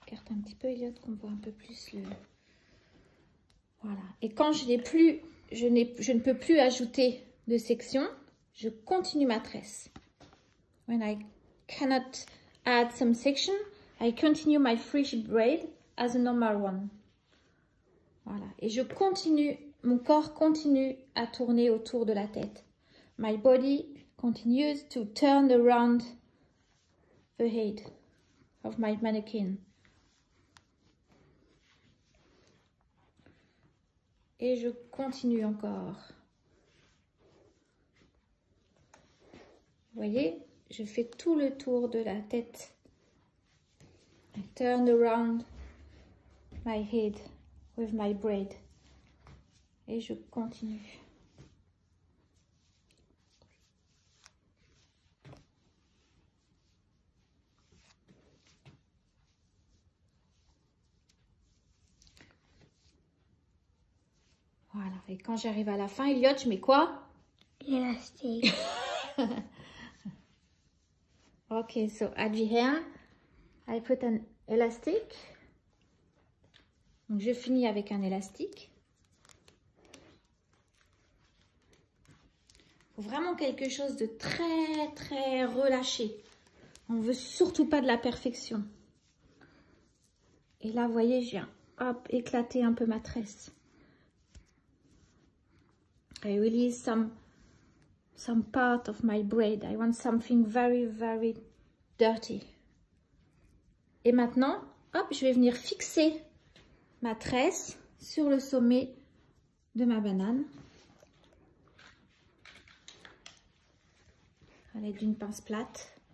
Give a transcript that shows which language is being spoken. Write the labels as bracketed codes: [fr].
[fr] Un petit peu, Elliot, qu'on voit un peu plus le... Voilà. Et quand je ne peux plus ajouter de section, je continue ma tresse. [en] When I cannot add some section, I continue my fish braid as a normal one. [fr] Voilà. Et je continue, mon corps continue à tourner autour de la tête. [en] My body continues to turn around the head of my mannequin. [fr] Et je continue encore. Vous voyez, je fais tout le tour de la tête. [en] I turn around my head with my braid. [fr] Et je continue. Voilà, et quand j'arrive à la fin, Elliot, je mets quoi? L'élastique. [en] Okay, so at the end, I put an elastic. [fr] Donc je finis avec un élastique. Il faut vraiment quelque chose de très relâché. On ne veut surtout pas de la perfection. Et là, vous voyez, je viens hop, éclater un peu ma tresse. [en] I release some part of my braid. I want something very dirty. [fr] Et maintenant, hop, je vais venir fixer ma tresse sur le sommet de ma banane. À l'aide d'une pince plate.